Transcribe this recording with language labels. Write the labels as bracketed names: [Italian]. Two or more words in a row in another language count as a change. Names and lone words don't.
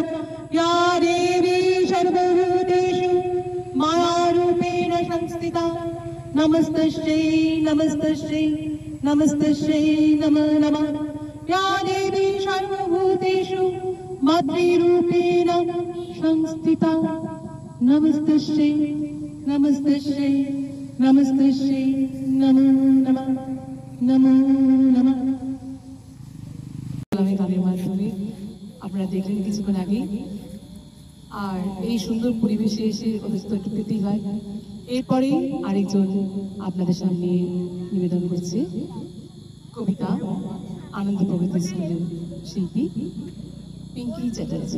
[Sanskrit] ইয়া দেবী সর্বভূতেষু মায়ারূপেণ সংস্থিতা, নমস্তস্যৈ নমস্তস্যৈ নমস্তস্যৈ নমো নমঃ। ইয়া দেবী সর্বভূতেষু মাতৃরূপেণ সংস্থিতা, নমস্তস্যৈ নমস্তস্যৈ নমস্তস্যৈ নমো নমঃ নমো নমঃ। [Bangla] গানের মাধ্যমে আপনারা দেখলেন কিছুক্ষণ আগে। আর এই সুন্দর পরিবেশে এসে ওদের তো একটু পেতেই হয়। এরপরে আরেকজন আপনাদের সামনে নিবেদন করছে কবিতা, আনন্দ প্রগতি স্কুলের শিল্পী পিঙ্কি চ্যাটার্জি।